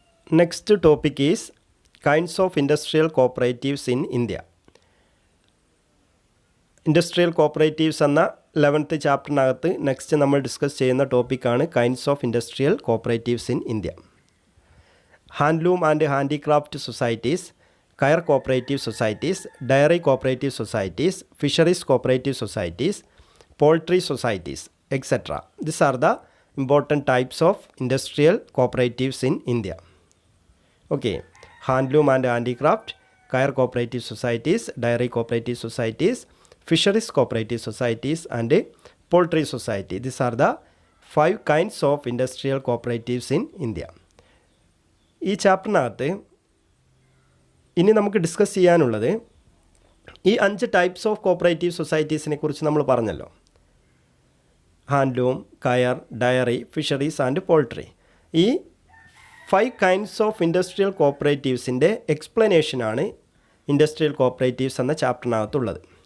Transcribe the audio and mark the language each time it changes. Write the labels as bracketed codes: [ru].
[en] Next topic is kinds of industrial cooperatives in India. [ml] Industrial cooperatives എന്ന 11th ചാപ്റ്ററിനകത്ത് next നമ്മൾ discuss ചെയ്യുന്ന ടോപ്പിക്കാണ് [en] Kinds of industrial cooperatives in India. Handloom and handicraft societies, coir cooperative societies, dairy cooperative societies, fisheries cooperative societies, poultry societies, etcetera. These are the important types of industrial cooperatives in India. Okay, handloom and handicraft, kayar cooperative societies, dairy cooperative societies, fisheries cooperative societies and poultry society. These are the 5 kinds of industrial cooperatives in India. [ml] ഈ ചാപ്റ്ററിനകത്ത് ഇനി നമുക്ക് discuss ചെയ്യാനുള്ളത് ഈ 5 types of cooperative സൊസൈറ്റീസിനെ കുറിച്ച് നമ്മൾ പറഞ്ഞല്ലോ. Handloom, കയർ, diary, fisheries and poultry. ഈ 5 kinds of industrial കോപ്പറേറ്റീവ്സിൻ്റെ എക്സ്പ്ലനേഷനാണ് industrial cooperatives എന്ന ചാപ്റ്ററിനകത്തുള്ളത്.